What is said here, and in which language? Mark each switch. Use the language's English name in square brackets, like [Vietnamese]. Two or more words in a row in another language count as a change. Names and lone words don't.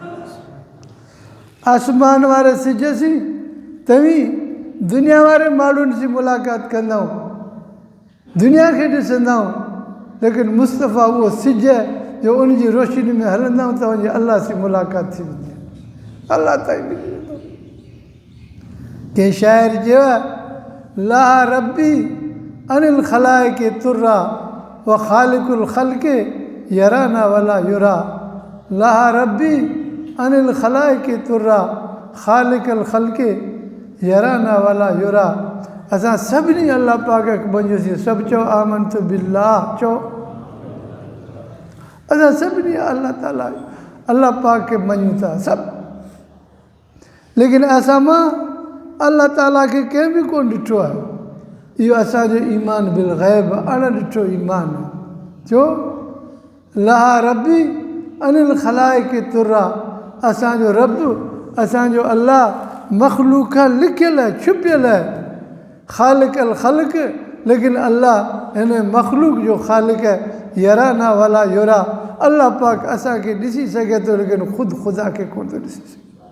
[Sindhi] आसमान वारे सिज सी तव्हीं दुनिया वारे माण्हुनि जी मुलाक़ात कंदव, दुनिया खे ॾिसंदव, लेकिन मुस्तफ़ा उहो सिज जो उन जी रोशनी में हलंदव तव्हांजी अलाह से मुलाक़ात थी वेंदी, अलाह ताईं मिली वेंदो। [Arabic] कंहिं शाइर चयो आहे لا ربي عن الخلائق ترا وخالق الخلق يرانا ولا يرى. لا ربي عن الخلائق ترا خالق الخلق يرانا ولا يرى. [Sindhi] असां सभिनी अलाह पाक खे मञियोसीं, सभु चओ [Arabic] آمنت بالله, [Sindhi] चओ असां सभिनी अलाह ताला अलाह पाक खे मञूं था सभु, लेकिन असां मां अलाह ताला खे कंहिं बि कोन ॾिठो आहे। इहो असांजो ईमान [Arabic] بالغيب [Sindhi] अणॾिठो ईमान आहे। [Arabic] छो لا ربي عن الخلائق ترا, [Sindhi] असांजो रब असांजो अलाह मख़लूक खां लिखियल आहे, छुपियल आहे। [Arabic] خالق الخلق, [Sindhi] लेकिन अलाह हिन मख़लूक जो ख़ालिक़ आहे। [Arabic] يرانا ولا يرى, [Sindhi] अलाह पाक असांखे ॾिसी सघे थो लेकिन ख़ुदि ख़ुदा खे कोन थो ॾिसी सघे।